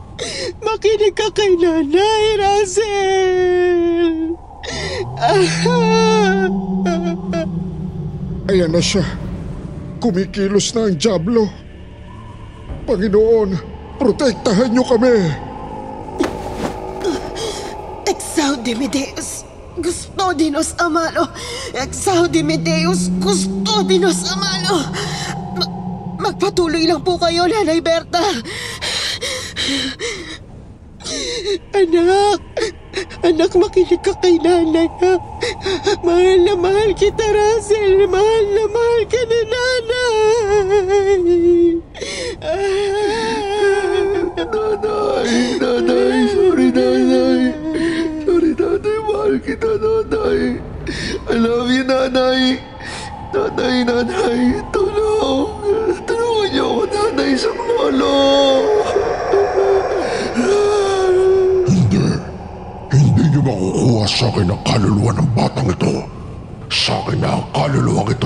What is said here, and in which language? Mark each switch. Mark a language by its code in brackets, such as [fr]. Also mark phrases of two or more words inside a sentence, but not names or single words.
[tl] Makinig ka kay nanay, Russell. Ayan na siya. Kumikilos na ang dyablo. Panginoon, protektahan niyo kami. [la] Exaudime Deus custodinos amalo. Exaudime Deus custodinos amalo. [tl] Magpatuloy lang po kayo, Nanay Berta. Anak, makinig ka kay nanay, ha? Mahal na mahal kita, Russell. Mahal na mahal ka ni nanay. Nanay, sorry nanay. Sorry nanay, mahal kita nanay. [en] I love you nanay. [tl] Nanay, tulungan niyo ako nanay sa Klolo. Hindi niyo makukuha sa akin ang kaluluwa ng batang ito. Sa akin na ang kaluluwang ito.